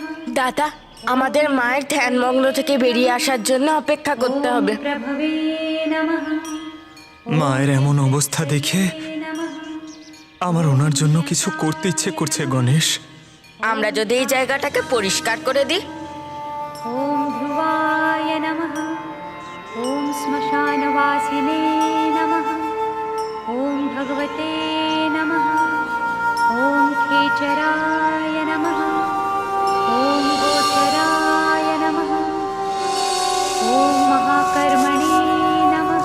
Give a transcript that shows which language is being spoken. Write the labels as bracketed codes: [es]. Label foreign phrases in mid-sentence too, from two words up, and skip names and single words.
[bn] দাদা, আমাদের মায়ের ধ্যানমগ্ন থেকে বেরিয়ে আসার জন্য অপেক্ষা করতে হবে। [sa] ওম প্রভবে নমঃ। [bn] মায়ের এমন অবস্থা দেখে [sa] নমঃ। [bn] আমার ওনার জন্য কিছু করতে ইচ্ছে করছে গণেশ। আমরা যদি এই জায়গাটাকে পরিষ্কার করে দিই। [sa] ওম ধ্রুবায় নমঃ। ওম শ্মশানবাসিনে নমঃ। ওম ভগবতে নমঃ। ওম খেচরায় নমঃ। ওম গোচরায় নমঃ। ওম মহাকর্মণে নমঃ।